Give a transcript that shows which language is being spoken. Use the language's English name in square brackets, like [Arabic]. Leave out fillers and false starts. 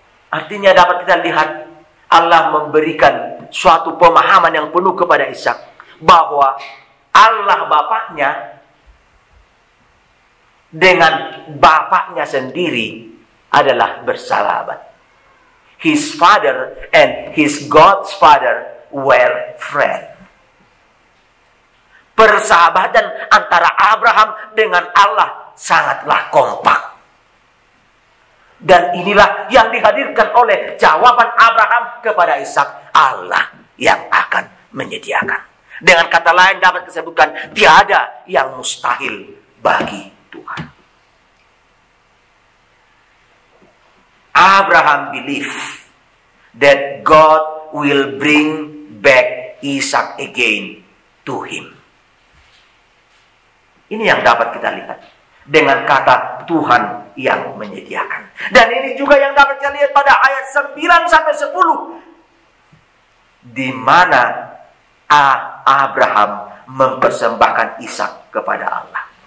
[Indonesian] Artinya dapat kita lihat Allah memberikan suatu pemahaman yang penuh kepada Ishak bahwa Allah bapaknya dengan bapaknya sendiri adalah bersahabat. [English] His father and his God's father were friends. [Indonesian] Persahabatan antara Abraham dengan Allah sangatlah kompak. Dan inilah yang dihadirkan oleh jawaban Abraham kepada Ishak. Allah yang akan menyediakan. Dengan kata lain dapat disebutkan, tiada yang mustahil bagi Tuhan. [English] Abraham believed that God will bring back Ishak again to him. [Indonesian] Ini yang dapat kita lihat dengan kata Tuhan yang menyediakan. Dan ini juga yang dapat kita lihat pada ayat 9-10, di mana Abraham mempersembahkan Ishak kepada Allah.